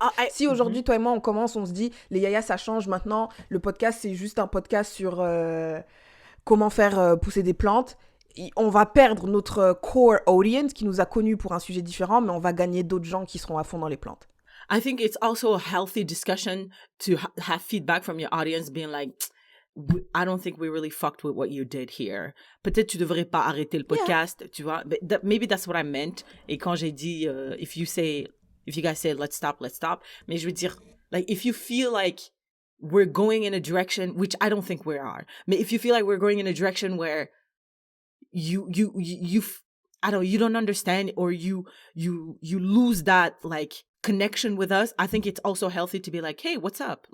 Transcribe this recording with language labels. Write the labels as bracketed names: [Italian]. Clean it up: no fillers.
[French] Si aujourd'hui, toi et moi, on commence, on se dit, les yayas, ça change maintenant. Le podcast, c'est juste un podcast sur comment faire pousser des plantes. On va perdre notre core audience qui nous a connus pour un sujet différent, mais on va gagner d'autres gens qui seront à fond dans les plantes. [English] I think it's also a healthy discussion to have feedback from your audience being like, I don't think we really fucked with what you did here. [French] Peut-être tu devrais pas arrêter le podcast, tu vois. [English] But maybe that's what I meant. [French] Et quand j'ai dit, [English] if you guys say, let's stop. [French] Mais je veux dire, [English] like, if you feel like we're going in a direction, which I don't think we are, but if you feel like we're going in a direction where you I don't know, you don't understand, or you lose that, like, connection with us, I think it's also healthy to be like, hey, what's up?